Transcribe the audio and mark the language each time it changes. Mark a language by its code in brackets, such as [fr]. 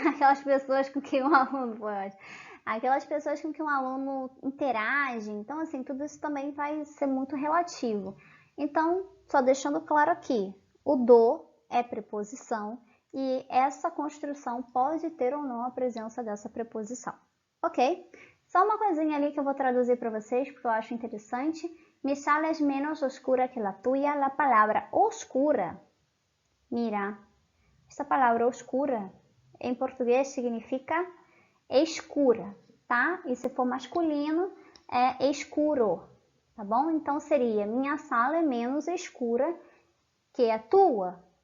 [pt] Aquelas pessoas com quem o aluno foi ótimo, aquelas pessoas com quem o aluno interage, então assim, tudo isso também vai ser muito relativo. Então, só deixando claro aqui, o do é preposição e essa construção pode ter ou não a presença dessa preposição, ok? Só uma coisinha ali que eu vou traduzir para vocês, porque eu acho interessante. [es] Mi sala es menos oscura que la tuya. [pt] La palavra oscura, mira, essa palavra oscura, em português significa escura, tá? E se for masculino, é escuro, tá bom? Então seria, minha sala é menos escura que a tua.